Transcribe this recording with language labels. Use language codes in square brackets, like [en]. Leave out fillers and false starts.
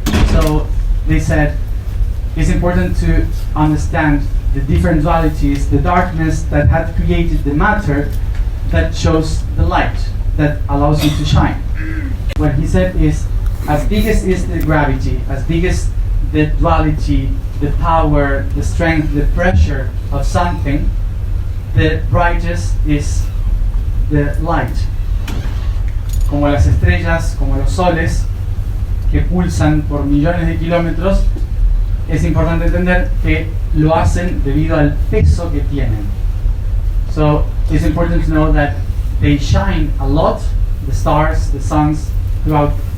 [en] So they said it's important to understand the different dualities, the darkness that had created the matter that shows the light that allows you to shine. What he said is, as big as is the gravity, as big as the duality, the power, the strength, the pressure of something, the brightest is the light. [es] Como las estrellas, como los soles, que pulsan por millones de kilómetros, es importante entender que lo hacen debido al peso que tienen. [en] So it's important to know that they shine a lot, the stars, the suns, throughout